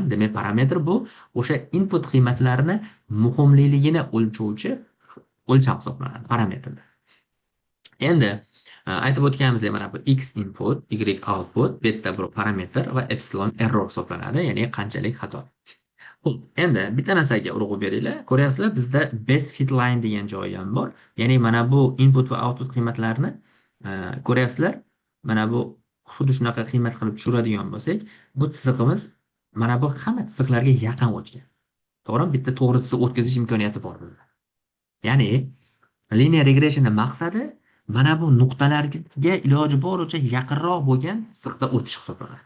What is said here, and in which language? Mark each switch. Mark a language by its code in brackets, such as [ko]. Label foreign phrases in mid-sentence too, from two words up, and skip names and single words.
[uz] Demak, parametr bu o'sha input qiymatlarini muhimligini o'lchovchi o'lcham hisoblanadi, parametrlar. Endi aytib o'tganimizdek, mana bu x input, y output, beta bir parametr va epsilon error hisoblanadi, ya'ni qanchalik xato. Xo'p, endi bitta narsaga urg'u beringlar. Ko'ryapsizlar, bizda [en] best fit line [uz] degan joyi ham bor. Ya'ni mana bu input va output qiymatlarini e, ko'ryapsizlar. Mana bu xuddi shunaqa qiymat qilib tushiradigan bo'lsak, bu chizig'imiz mana bu hamma chiziqlarga yaqin o'tgan. To'g'rimi? Bitta to'g'ri chiziq o'tkazish imkoniyati bor bizda. Ya'ni [en] linear regressionning [uz] maqsadi mana bu nuqtalarga iloji boricha yaqinroq bo'lgan chiziqda o'tish hisoblanadi.